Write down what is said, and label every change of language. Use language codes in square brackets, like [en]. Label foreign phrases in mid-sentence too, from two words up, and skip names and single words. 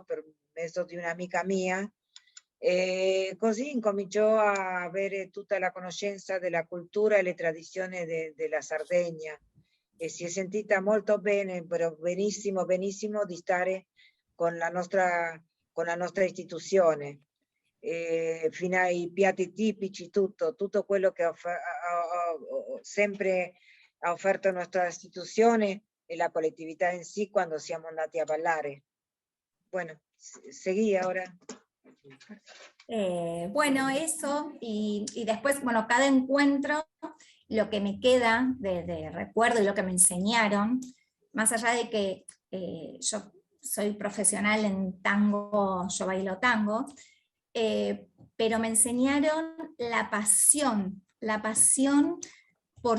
[it] per mezzo di un'amica mia, e così incominciò a avere tutta la conoscenza della cultura e le tradizioni della Sardegna, e si è sentita molto bene, però benissimo di stare con la nostra istituzione, fino ai piatti tipici, tutto quello che sempre ha offerto la nostra istituzione e la collettività in sì quando siamo andati a ballare. [es] Bueno, seguí ahora. Bueno, eso, y después, bueno, cada encuentro, lo que me queda de recuerdo y lo que me enseñaron, más allá de que yo soy profesional en tango, yo bailo tango, pero me enseñaron la pasión por